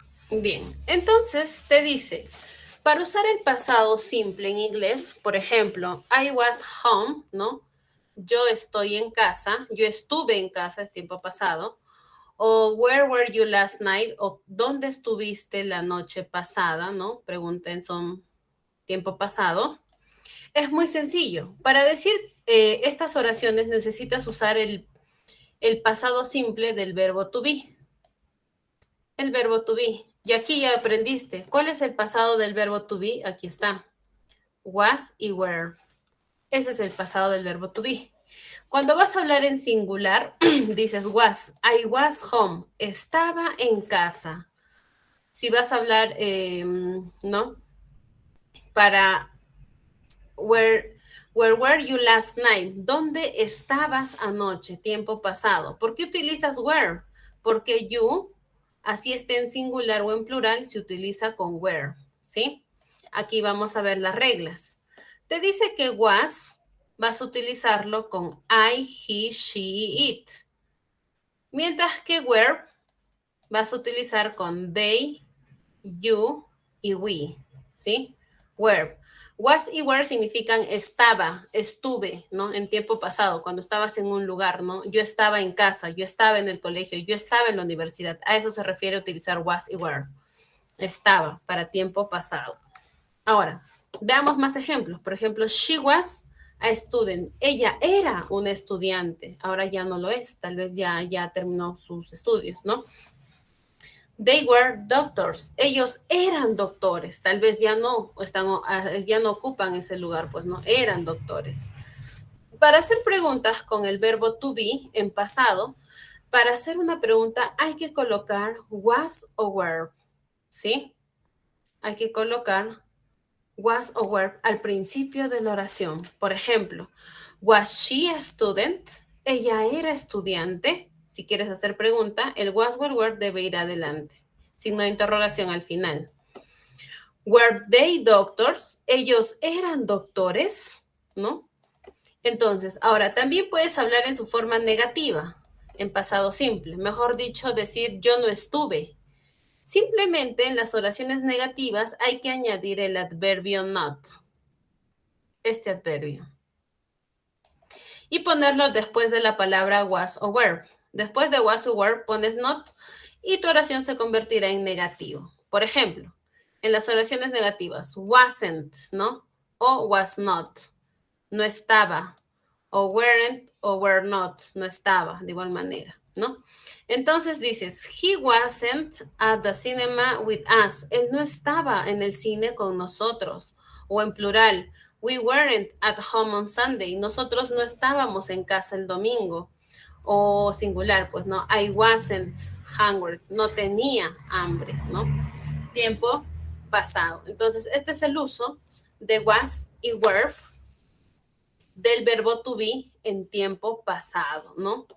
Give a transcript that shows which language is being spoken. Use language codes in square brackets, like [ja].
[es] Bien, entonces te dice, para usar el pasado simple en inglés, por ejemplo, [en] I was home, [es] ¿no? Yo estoy en casa, yo estuve en casa, es tiempo pasado. [en] O where were you last night? [es] O ¿dónde estuviste la noche pasada? ¿No? Pregunten, son tiempo pasado. Es muy sencillo. Para decir estas oraciones necesitas usar el pasado simple del verbo to be. El verbo to be. Y aquí ya aprendiste. ¿Cuál es el pasado del verbo to be? Aquí está. Was y were. Ese es el pasado del verbo to be. Cuando vas a hablar en singular, dices was. [en] I was home. [es] Estaba en casa. Si vas a hablar, ¿no? [en] Para where were you last night? [es] ¿Dónde estabas anoche? Tiempo pasado. ¿Por qué utilizas were? Porque you, así esté en singular o en plural, se utiliza con were, ¿sí? Aquí vamos a ver las reglas. Te dice que was vas a utilizarlo con I, he, she, it. Mientras que were vas a utilizar con they, you y we, ¿sí? Were. Was y were significan estaba, estuve, ¿no? En tiempo pasado, cuando estabas en un lugar, ¿no? Yo estaba en casa, yo estaba en el colegio, yo estaba en la universidad. A eso se refiere utilizar was y were. Estaba, para tiempo pasado. Ahora, veamos más ejemplos. Por ejemplo, [en] she was a student. [es] Ella era una estudiante. Ahora ya no lo es. Tal vez ya terminó sus estudios, ¿no? [en] They were doctors. [es] Ellos eran doctores. Tal vez ya no ocupan ese lugar, pues no, eran doctores. Para hacer preguntas con el verbo to be en pasado, para hacer una pregunta hay que colocar was o were, ¿sí? Hay que colocar was o were al principio de la oración. Por ejemplo, [en] was she a student? [es] Ella era estudiante. Si quieres hacer pregunta, el was o were debe ir adelante. Signo de interrogación al final. [en] Were they doctors? [es] Ellos eran doctores, ¿no? Entonces, ahora también puedes hablar en su forma negativa, en pasado simple. Mejor dicho, decir yo no estuve. Simplemente en las oraciones negativas hay que añadir el adverbio not. Este adverbio. Y ponerlo después de la palabra was o were. Después de was o were pones not y tu oración se convertirá en negativo. Por ejemplo, en las oraciones negativas, wasn't, ¿no? O was not, no estaba. O weren't o were not, no estaba, de igual manera, ¿no? Entonces dices, [en] he wasn't at the cinema with us. [es] Él no estaba en el cine con nosotros. O en plural, [en] we weren't at home on Sunday. [es] Nosotros no estábamos en casa el domingo. O singular, pues, ¿no? [en] I wasn't hungry. [es] No tenía hambre, ¿no? Tiempo pasado. Entonces, este es el uso de was y were del verbo to be en tiempo pasado, ¿no?